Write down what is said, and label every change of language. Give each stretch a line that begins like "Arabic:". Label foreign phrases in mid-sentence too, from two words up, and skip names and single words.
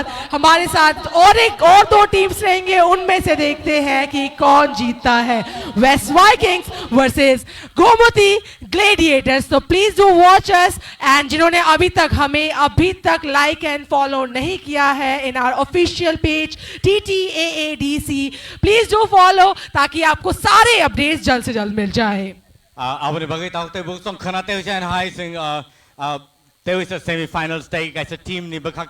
Hindi: हमारे साथ और दो टीम्स रहेंगे, उनमें से देखते हैं कि कौन जीतता है, वेस्ट वाइकिंग्स वर्सेस गोमती ग्लेडिएटर्स।
English: तो please do watch us.
Hindi: एंड जिन्होंने अभी तक
English: like and follow
Hindi: नहीं किया है
English: in our official page
Hindi: TTAADC,
English: please do follow,
Hindi: ताकि आपको सारे अपडेट्स जल्द से जल्द मिल जाए।
Kok Borok: Abone bagai tau te buk song khana te hujan hai sing te
English: is a semi final stage as a team
Kok Borok: ni bakhak